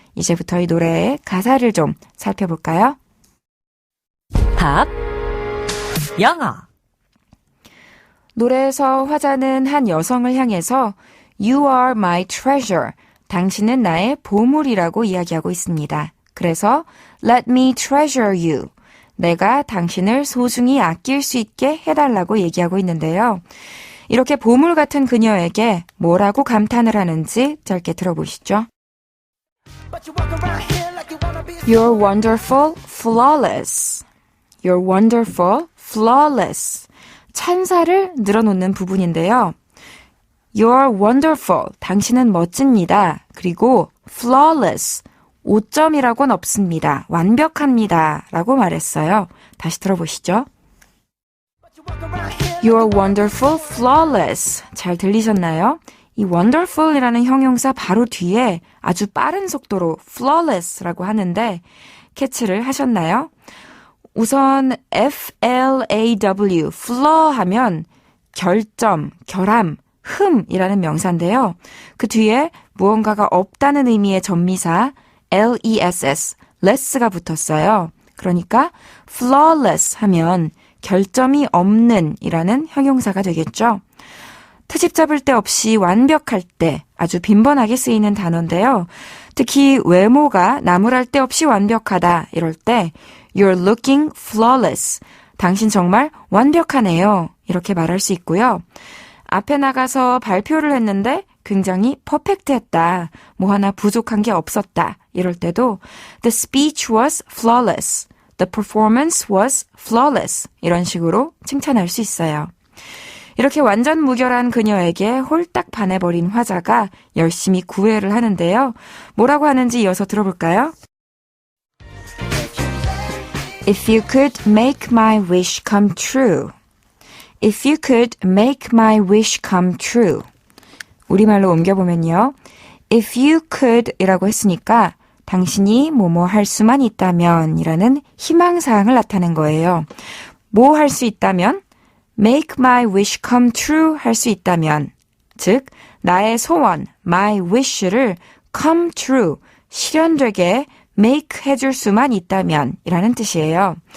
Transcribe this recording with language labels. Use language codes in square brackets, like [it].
[ko] 이제부터 이 노래의 가사를 좀 살펴볼까요? 팝 영어. 노래에서 화자는 한 여성을 향해서 [en] You are my treasure. [ko] 당신은 나의 보물이라고 이야기하고 있습니다. 그래서 [en] Let me treasure you. [ko] 내가 당신을 소중히 아낄 수 있게 해달라고 얘기하고 있는데요. 이렇게 보물 같은 그녀에게 뭐라고 감탄을 하는지 짧게 들어보시죠. [en] You're wonderful, flawless. You're wonderful, flawless. [ko] 찬사를 늘어놓는 부분인데요. [en] You're wonderful. [ko] 당신은 멋집니다. 그리고 flawless. 오점이라고는 없습니다. 완벽합니다. 라고 말했어요. 다시 들어보시죠. [en] You're wonderful, flawless. [ko] 잘 들리셨나요? 이 wonderful이라는 형용사 바로 뒤에 아주 빠른 속도로 flawless라고 하는데 캐치를 하셨나요? 우선 FLAW, flaw 하면 결점, 결함, 흠이라는 명사인데요. 그 뒤에 무언가가 없다는 의미의 전미사 LESS, less가 붙었어요. 그러니까 flawless 하면 결점이 없는 이라는 형용사가 되겠죠. 트집 잡을 데 없이 완벽할 때 아주 빈번하게 쓰이는 단어인데요. 특히 외모가 나무랄 데 없이 완벽하다 이럴 때 [en] You're looking flawless. [ko] 당신 정말 완벽하네요. 이렇게 말할 수 있고요. 앞에 나가서 발표를 했는데 굉장히 퍼펙트했다. 뭐 하나 부족한 게 없었다. 이럴 때도 [en] The speech was flawless. The performance was flawless. [ko] 이런 식으로 칭찬할 수 있어요. 이렇게 완전 무결한 그녀에게 홀딱 반해버린 화자가 열심히 구애를 하는데요. 뭐라고 하는지 이어서 들어볼까요? [en] If you could make my wish come true. If you could make my wish come true. [ko] 우리말로 옮겨보면요. [en] If you could [ko] 이라고 했으니까 당신이 뭐뭐 할 수만 있다면 이라는 희망사항을 나타낸 거예요. 뭐 할 수 있다면? [en] Make my wish come true [ko] 할 수 있다면, 즉 나의 소원, my wish를 come true, 실현되게 make 해줄 수만 있다면 이라는 뜻이에요.